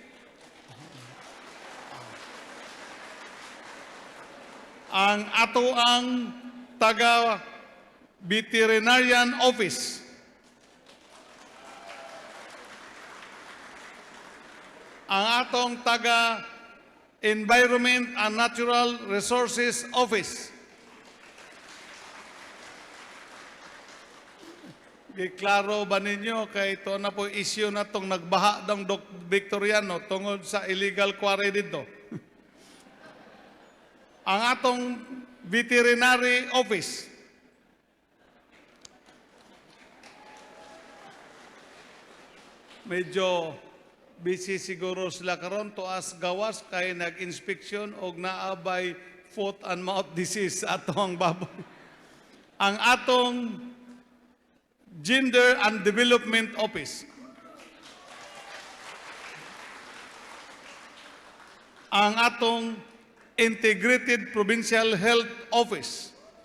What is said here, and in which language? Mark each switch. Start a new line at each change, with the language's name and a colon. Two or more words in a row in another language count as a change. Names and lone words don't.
Cebuano: Ang ato ang taga Veterinarian Office. Ang atong taga Environment and Natural Resources Office. Giklaro ba ninyo kay
Filipino: ito na po issue na itong nagbaha ng Victoriano
Cebuano: tungod sa
English: illegal quarry
Filipino: dito?
Cebuano: Ang atong Veterinary Office. Medyo busy siguro sila karon tuas gawas kay nag-inspeksyon og naabay
English: foot and mouth disease
Cebuano: sa atong baboy. Ang atong Gender and Development Office. Ang atong Integrated Provincial Health Office.